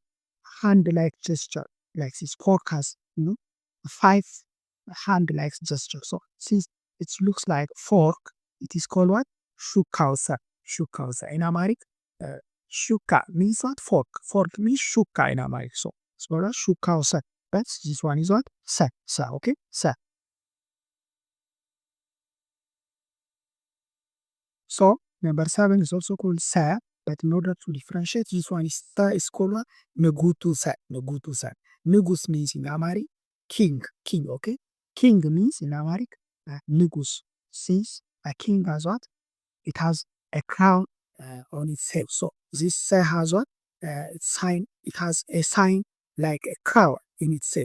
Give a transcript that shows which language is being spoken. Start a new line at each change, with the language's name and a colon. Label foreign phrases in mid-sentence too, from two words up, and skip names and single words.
English: Hand-like gesture, like this. Fork has, 5 hand-like gesture. So since it looks like fork, it is called what?
Amharic: Shukausa. Shukausa.
English: In Amharic, Shuka means what? Fork. Fork means shuka in Amharic. So it's not a shuka or sa. But this one is what?
Amharic: Sa. Sa. Okay? Sa.
English: So number 7 is also called sa. But in order to differentiate, this one is sa is called what?
Amharic: Negutu sa. Negutu sa.
English: Negus means in Amharic king. King. Okay? King means in Amharic negus. Since a king has what? It has a crown on its head. So this sa has what? Sign. It has a sign like a crown in its head.